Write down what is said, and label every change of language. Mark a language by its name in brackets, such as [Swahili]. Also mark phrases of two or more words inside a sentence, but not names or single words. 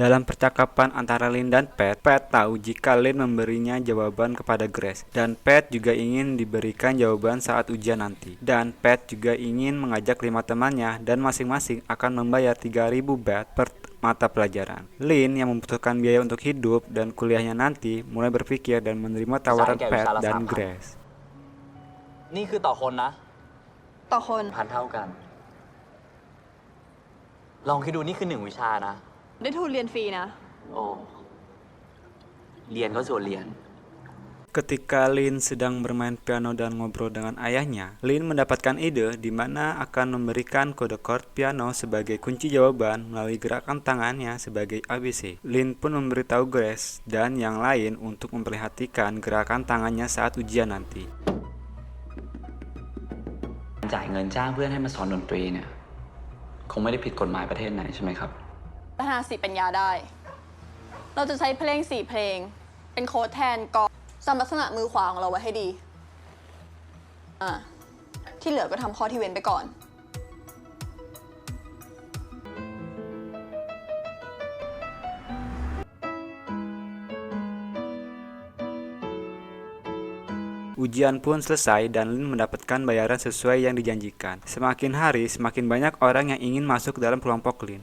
[Indonesian] Dalam percakapan antara Lin dan Pat, Pat tahu jika Lin memberinya jawaban kepada Grace dan Pat juga ingin diberikan jawaban saat ujian nanti. Dan Pat juga ingin mengajak 5 temannya dan masing-masing akan membayar 3.000 baht per mata pelajaran. Lin yang membutuhkan biaya untuk hidup dan kuliahnya nanti mulai berpikir dan menerima tawaran Pat dan Grace. [Thai] นี่คือต่อคนนะ ต่อคน พันเท่ากัน ลองคิดดูนี่คือ1 วิชานะ ได้ทุนเรียนฟรีนะ โอ้เรียนก็ส่วนเรียน [Indonesian] Ketika Lin sedang bermain piano dan ngobrol dengan ayahnya, Lin mendapatkan ide di mana akan memberikan kode chord piano sebagai kunci jawaban melalui gerakan tangannya sebagai ABC. Lin pun memberitahu Grace dan yang lain untuk memperhatikan gerakan tangannya saat ujian nanti. [Thai] จ่ายเงินจ้างเพื่อนให้มาสอนดนตรีเนี่ย คงไม่ได้ผิดกฎหมายประเทศไหนใช่ไหมครับ พัฒนาสีปัญญาได้ เราจะใช้เพลง4 เพลง เป็นโค้ดแทนกองจำลักษณะมือขวาของเราไว้ให้ดี ที่เหลือก็ทำข้อที่เว้นไปก่อน [Indonesian] Ujian pun selesai dan Lin mendapatkan bayaran sesuai yang dijanjikan. Semakin hari, semakin banyak orang yang ingin masuk dalam kelompok Lin.